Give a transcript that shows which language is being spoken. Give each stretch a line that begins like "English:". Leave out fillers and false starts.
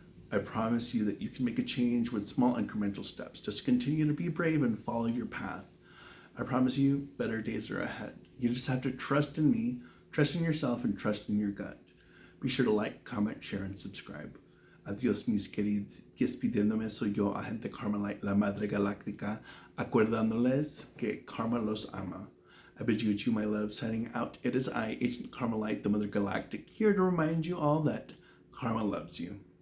English: I promise you that you can make a change with small incremental steps. Just continue to be brave and follow your path. I promise you, better days are ahead. You just have to trust in me, trust in yourself, and trust in your gut. Be sure to like, comment, share, and subscribe.
Spanish: Adios, mis queridos. Despidiéndome, soy yo, Agente Carmelite, la Madre Galáctica, acordándoles que Karma los ama.
English: I bid you adieu, my love. Signing out, it is I, Agent Carmelite, the Mother Galactic, here to remind you all that Karma loves you.